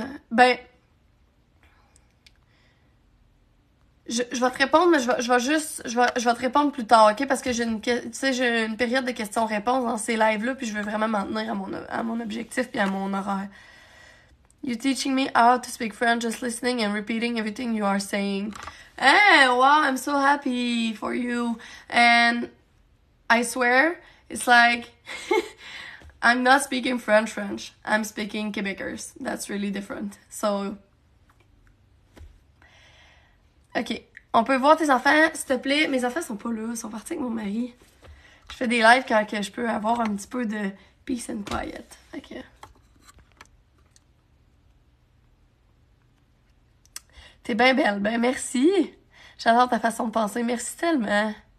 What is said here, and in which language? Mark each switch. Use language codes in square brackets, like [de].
[fr] Ben, je vais te répondre, mais je vais te répondre plus tard, ok? Parce que j'ai une période de questions-réponses dans ces lives-là, puis je veux vraiment m'en tenir à mon objectif puis à mon horaire. [en] You're teaching me how to speak French, just listening and repeating everything you are saying. Hey, wow, I'm so happy for you. And I swear, it's like, I'm not speaking French. I'm speaking Québécois. That's really different. So, ok. [fr] On peut voir tes enfants, s'il te plaît. Mes enfants sont pas là, ils sont partis avec mon mari. Je fais des lives quand que je peux avoir un petit peu de [en] peace and quiet. [fr] Ok. T'es bien belle. Ben, merci. J'adore ta façon de penser. Merci tellement.